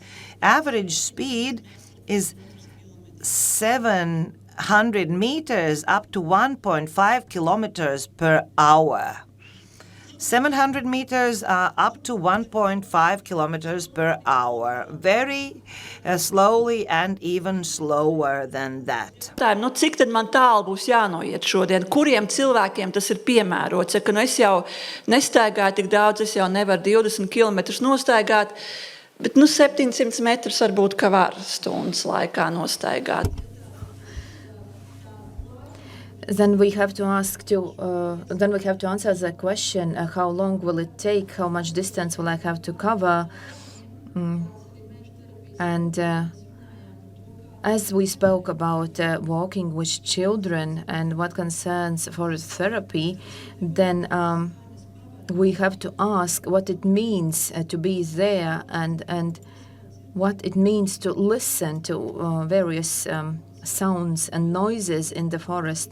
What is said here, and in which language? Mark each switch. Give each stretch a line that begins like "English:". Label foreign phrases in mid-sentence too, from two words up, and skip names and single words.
English: Average speed is 700 meters up to 1.5 kilometers per hour. 700 meters up to 1.5 kilometers per hour. Very slowly and even slower than that.
Latvian: Nu, cik tad man tālu būs jānoiet šodien? Kuriem cilvēkiem tas ir piemērots? Ja, nu es jau nestaigāju tik daudz, es jau nevaru 20 kilometrus nostaigāt, bet 700 metrus varbūt ka var stundas laikā nostaigāt.
English: Then we have to answer the question: how long will it take? How much distance will I have to cover? And as we spoke about walking with children and what concerns forest therapy, then we have to ask what it means to be there and what it means to listen to various sounds and noises in the forest.